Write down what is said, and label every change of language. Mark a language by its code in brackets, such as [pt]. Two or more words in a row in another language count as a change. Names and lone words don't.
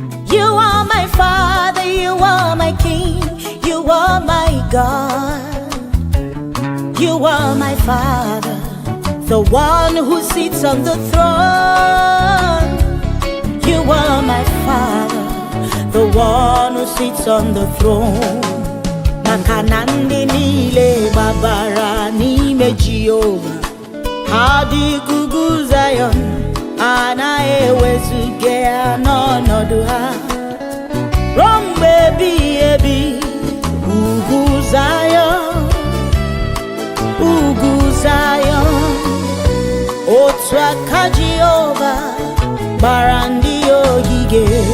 [en] You are my Father, you are my King, you are my God. You are my Father, the one who sits on the throne. You are my Father, the one who sits on the throne. [ig] Maka na ndị niile gbabara n'ime Jehova, ha dị ka ugwu Zion, a na-ewezuga ya n'ọnọdụ ha. Ruo mgbe ebighị ebi, ugwu Zion, ugwu Zion, otu aka Jehova gbara ndị ya ogige.